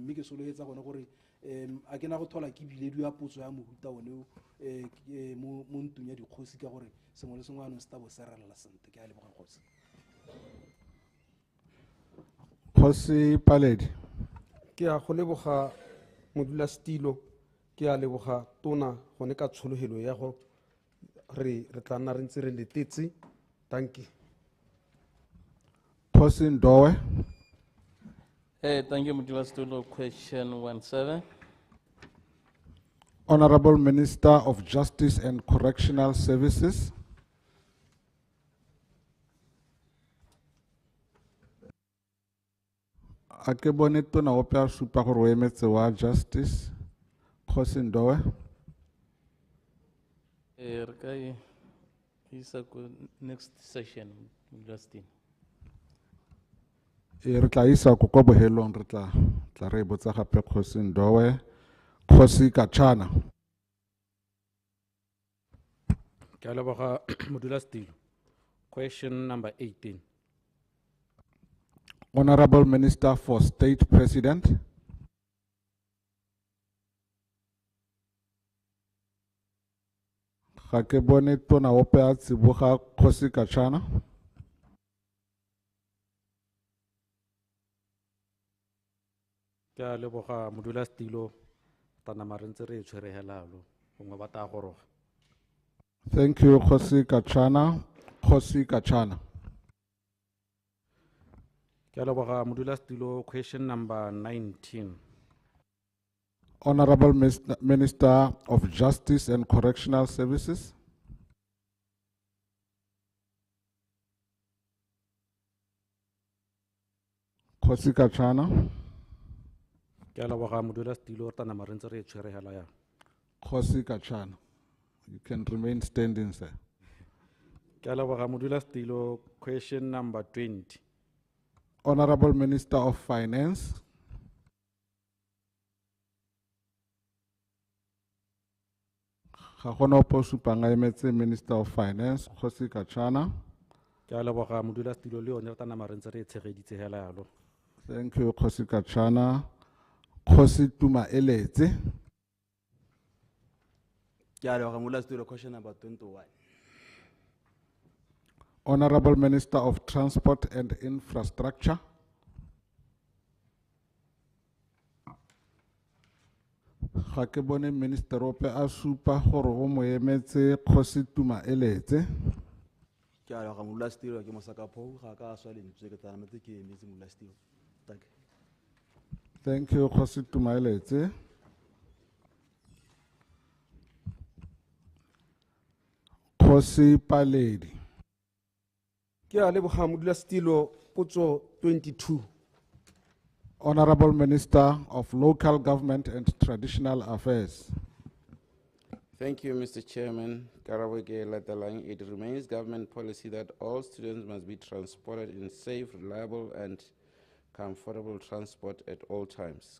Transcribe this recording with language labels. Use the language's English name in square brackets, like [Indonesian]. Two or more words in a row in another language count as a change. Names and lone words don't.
[Tswana] Mme ke soloetsa gone gore a ke na go thola ke biledi ya potso ya mohuta one mo ntong ya dikgosi ka gore sengwe le sengwe anong se tabo se relela sente. Ke a leboga Kgosi. Kgosi Paledi. Ke a go leboga modulasetilo, ke a leboga tona gone ka tshologelo ya go re tla nna re ntse re letetse. [English] Thank you. [Tswana] Kgosi Ndowe. [English] Thank you modulasetilo. Question 17. Honorable Minister of Justice and Correctional Services. [Tswana] A ke bone tona ope a supa gore o emetse wa Justice. Kgosi Ndowe. Re ka isa ko [English] next session [Tswana] modulasetilo. Re tla isa ko kwa bohelong re tla re botsa gape Kgosi Ndowe. Kgosi Kachana. Ke a leboga modulasetulo. [English] Question number 18. Honorable Minister for State President. [Tswana] Ga ke bone tona ope a Tsiboga Kgosi Katshana. Ke a leboga modulasetulo tana marentse re tshwere helalo gongwe ba ta goroga. [English] Thank you, [Tswana] Kgosi Katshana. Kgosi Katshana. Ke a leboga modulasetulo. [English] Question number 19. Honorable Minister of Justice and Correctional Services. [Tswana] Kgosi Katshana. Ke a leboga modulasetulo tana marentse re tshwere hela ya. Kgosi Katshana. [English] You can remain standing, sir. [Tswana] Ke a leboga modulasetulo. [English] Question number 20. Honorable Minister of Finance. [Tswana] Ga gona ope o supang a emetse [English] Minister of Finance, [Tswana] Kgosi Katshana. Ke a leboga modulasetulo le yone tana marentse re tshegeditse hela yalo. [English] Thank you, [Tswana] Kgosi Katshana. Kgosi Tuma Eletse. Ke a leboga modulasetulo. [English] Question number 21. Honorable Minister of Transport and Infrastructure. [Tswana] Ga ke bone Minister ope a supa gore o mo emetse Kgosi Tuma Eletse. Ke a leboga modulasetulo. Ke mosakapho ga ka swa lentswe ke tlametse ke emetse modulasetulo. [English] Thank you. Thank you, [Tswana] Kgosi Tuma Eletse. Kgosi Paledi. Ke a leboga modulasetulo. Potso 22. [English] Honorable Minister of Local Government and Traditional Affairs. Thank you, Mr. Chairman. Karabeke Latalang, it remains government policy that all students must be transported in safe, reliable, and comfortable transport at all times.